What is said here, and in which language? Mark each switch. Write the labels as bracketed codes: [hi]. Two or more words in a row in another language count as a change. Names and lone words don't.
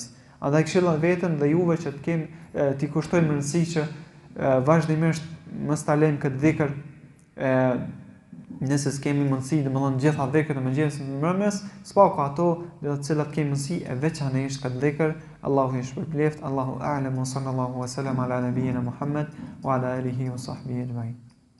[sq] Andaj këshilloj veten dhe juve që ti kushtojmë rëndësi që vazhdimisht mos ta lejmë këtë dhikr, nëse s'kemi mundësi, domethënë gjitha dhikrat e mëngjesit dhe mbrëmjes, s'paku ato të cilat kemi mundësi e veçanërisht këtë dhikr. Allahu i shpërbleft, [ar] الله أعلم، صلى الله عليه وسلم على نبينا محمد وعلى آله وصحبه أجمعين.